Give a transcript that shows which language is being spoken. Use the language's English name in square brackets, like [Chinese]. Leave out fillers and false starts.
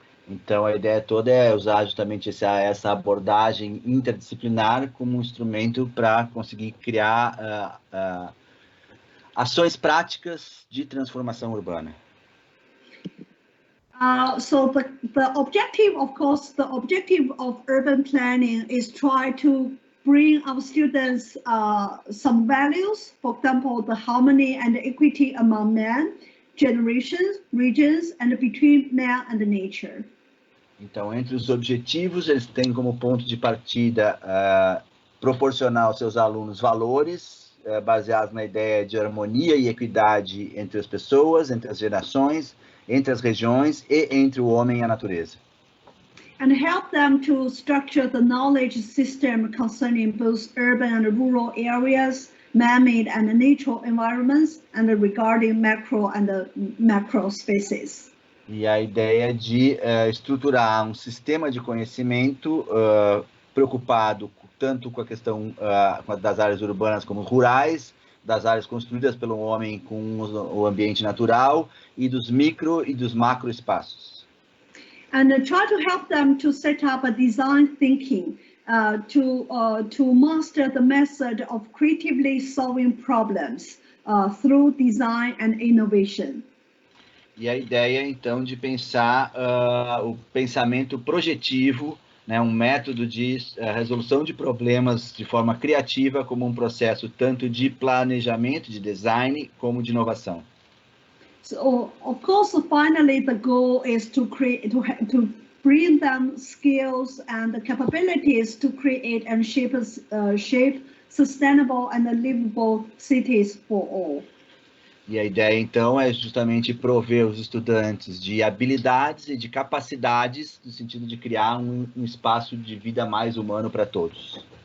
[Portuguese] Então, a ideia toda é usar justamente essa abordagem interdisciplinar como um instrumento para conseguir criar ações práticas de transformação urbana. [English] So the objective, of course, the objective of urban planning is try to bring our students some values, for example, the harmony and equity among men, generations, regions, and between man and nature. [Portuguese] Então, entre os objetivos, eles têm como ponto de partida proporcionar aos seus alunos valores baseados na ideia de harmonia e equidade entre as pessoas, entre as gerações, entre as regiões e entre o homem e a natureza. [English] And help them to structure the knowledge system concerning both urban and rural areas, man-made and natural environments, and regarding macro and macro spaces. [Portuguese] E a ideia de estruturar um sistema de conhecimento preocupado tanto com a questão das áreas urbanas como rurais, das áreas construídas pelo homem com o ambiente natural e dos micro e dos macro espaços. [English] And try to help them to set up a design thinking to master the method of creatively solving problems through design and innovation. [Portuguese] E a ideia, então, de pensar o pensamento projetivo, né, um método de resolução de problemas de forma criativa como um processo tanto de planejamento, de design, como de inovação. [English] So, of course, finally, the goal is to bring them skills and capabilities to create and shape sustainable and livable cities for all. [Portuguese] E a ideia, então, é justamente prover os estudantes de habilidades e de capacidades no sentido de criar um espaço de vida mais humano para todos.